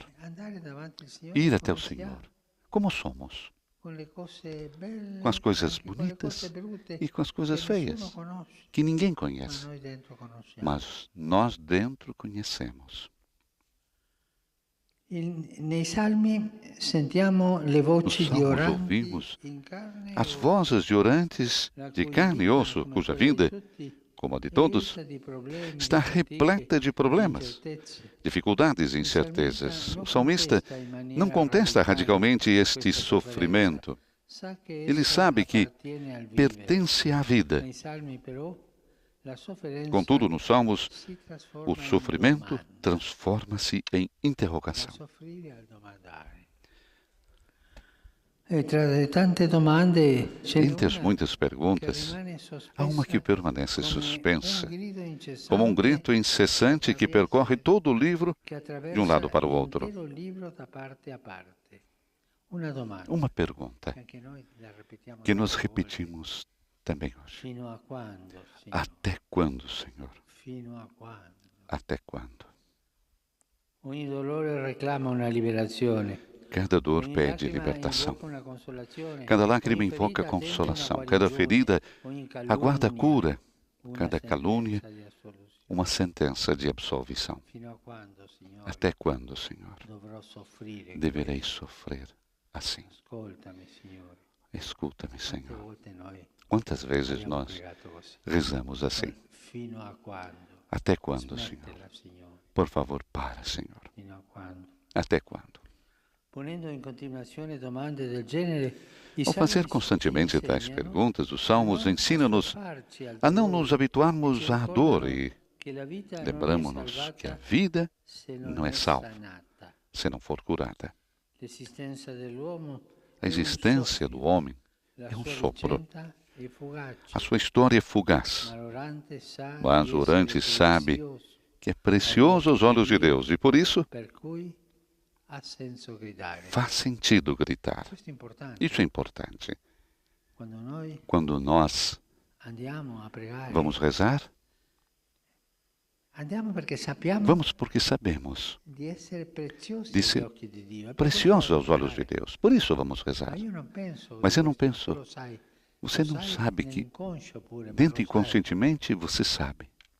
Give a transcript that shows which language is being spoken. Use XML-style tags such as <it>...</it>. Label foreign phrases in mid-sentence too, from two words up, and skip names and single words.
<pt>Ir até o Senhor, como somos. Com as coisas bonitas e com as coisas feias, que ninguém conhece, mas nós dentro conhecemos.</pt> <it>Nei salmi sentiamo le</it> <pt>Nos</pt> <it>voci di</it> <pt>salmos</pt> <it>oranti</it> <pt>ouvimos</pt> <it>in carne</it> <pt>as</pt> <it>e ossa,</it> <pt>vozes de orantes</pt> <it>la</it> <pt>de</pt> <it>cui</it> <pt>carne e</pt> <it>vita,</it> <pt>osso,</pt> <it>come</it> <pt>cuja</pt> <it>quella di</it> <pt>vida,</pt> <it>tutti,</it> <pt>como a de</pt> <it>è</it> <pt>todos,</pt> <it>irta di problemi, di</it> <pt>está</pt> <it>fatiche,</it> <pt>repleta de</pt> <it>di</it> <pt>problemas,</pt> <it>incertezze.</it> <pt>dificuldades e</pt> <it>Il salmista</it> <pt>incertezas.</pt> <it>non</it> <pt>O salmista</pt> <it>contesta in</it> <pt>não</pt> <it>maniera</it> <pt>contesta</pt> <it>radicale</it> <pt>radicalmente este</pt> <it>questa sofferenza.</it> <pt>sofrimento.</pt> <it>Sa che</it> <pt>Ele</pt> <it>essa</it> <pt>sabe que</pt> <it>appartiene al vivere.</it> <pt>pertence à vida.</pt> <it>Nei salmi però la sofferenza</it> <pt>Contudo, nos Salmos,</pt> <it>si trasforma</it> <pt>o</pt> <it>in</it> <pt>sofrimento</pt> <it>domanda,</it> <pt>transforma-se em</pt> <it>da</it> <pt>interrogação.</pt> <it>soffrire al domandare. E tra le tante domande ce n'è</it> <pt>Entre as</pt> <it>una</it> <pt>muitas</pt> <it>che</it> <pt>perguntas,</pt> <it>rimane</it> <pt>há uma que</pt> <it>sospesa</it> <pt>permanece</pt> <it>come</it> <pt>suspensa,</pt> <it>un grido</it> <pt>como um</pt> <it>incessante</it> <pt>grito incessante que percorre todo o livro</pt> <it>che</it> <pt>de um lado</pt> <it>attraversa</it> <pt>para o outro.</pt> <it>l'intero libro da parte a parte. Una domanda</it> <pt>Uma pergunta</pt> <it>che anche noi la ripetiamo</it> <pt>que nós</pt> <it>tante volte.</it> <pt>repetimos também hoje.</pt> <it>Fino a quando, Signore?</it> <pt>Até quando, Senhor?</pt> <it>Fino a quando?</it> <pt>Até quando?</pt> <it>Ogni dolore reclama una liberazione.</it> <pt>Cada dor</pt> <it>Ogni</it> <pt>pede</pt> <it>lacrima</it> <pt>libertação.</pt> <it>invoca una consolazione.</it> <pt>Cada lágrima</pt> <it>Ogni</it> <pt>invoca</pt> <it>ferita tenta</it> <pt>consolação.</pt> <it>una</it> <pt>Cada</pt> <it>guarigione.</it> <pt>ferida</pt> <it>Ogni</it> <pt>aguarda</pt> <it>calunnia,</it> <pt>cura.</pt> <it>una</it> <pt>Cada calúnia,</pt> <it>sentenza di assoluzione.</it> <pt>uma sentença de absolvição.</pt> <it>Fino a quando, Signore,</it> <pt>Até quando, Senhor?</pt> <it>dovrò soffrire?</it> <pt>Deverei sofrer assim.</pt> <it>Ascoltami, Signore.</it> <pt>Escuta-me,</pt> <it>Quante</it> <pt>Senhor.</pt> <it>volte noi</it> <pt>Quantas vezes</pt> <it>abbiamo</it> <pt>nós</pt> <it>pregato così?</it> <pt>rezamos assim?</pt> <it>Fino a quando?</it> <pt>Até quando, Senhor?</pt> <it>Smettila, Signore.</it> <pt>Por favor, para, Senhor.</pt> <it>Fino a quando?</it> <pt>Até quando?</pt> <it>Ponendo in continuazione domande del genere, i</it> <pt>Ao fazer</pt> <it>salmi</it> <pt>constantemente tais</pt> <it>insegnano</it> <pt>perguntas, os Salmos</pt> <it>a</it> <pt>ensinam-nos</pt> <it>soffarci al</it> <pt>a não</pt> <it>dolore,</it> <pt>nos habituarmos</pt> <it>ci</it> <pt>à dor</pt> <it>ricordano</it> <pt>e</pt> <it>che la vita non è</it> <pt>lembramos-nos</pt> <it>salvata</it> <pt>que a vida</pt> <it>se</it> <pt>não é salva</pt> <it>sanata.</it> <pt>se não for curada.</pt> <it>L'esistenza dell'uomo</it> <pt>A existência do homem</pt> <it>la</it> <pt>é um</pt> <it>sua</it> <pt>sopro.</pt> <it>vicenda è fugace,</it> <pt>A sua história é fugaz,</pt> <it>ma l'orante sa</it> <pt>mas</pt> <it>di</it> <pt>o orante</pt> <it>essere</it> <pt>sabe</pt> <it>prezioso,</it> <pt>que é precioso aos olhos de Deus e por isso</pt> <it>per cui ha senso gridare.</it> <pt>faz sentido gritar.</pt> <it>Questo è importante.</it> <pt>Isso é importante.</pt> <it>Quando noi</it> <pt>Quando nós</pt> <it>andiamo a pregare,</it> <pt>vamos rezar,</pt> <it>andiamo perché sappiamo</it> <pt>vamos porque sabemos</pt> <it>di essere preziosi di agli</it> <pt>ser</pt> <it>occhi di Dio. E per</it> <pt>preciosos</pt> <it>questo</it> <pt>aos vamos olhos de</pt> <it>pregare.</it> <pt>Deus. Por isso vamos</pt> <it>Ma</it> <pt>rezar.</pt> <it>io non penso</it> <pt>Mas eu não</pt> <it>questo,</it> <pt>penso.</pt> <it>tu lo sai.</it> <pt>Você</pt> <it>Lo</it> <pt>não</pt> <it>sai</it> <pt>sabe que</pt> <it>nell'inconscio pure, ma</it> <pt>dentro</pt> <it>lo sai.</it> <pt>inconscientemente você sabe.</pt>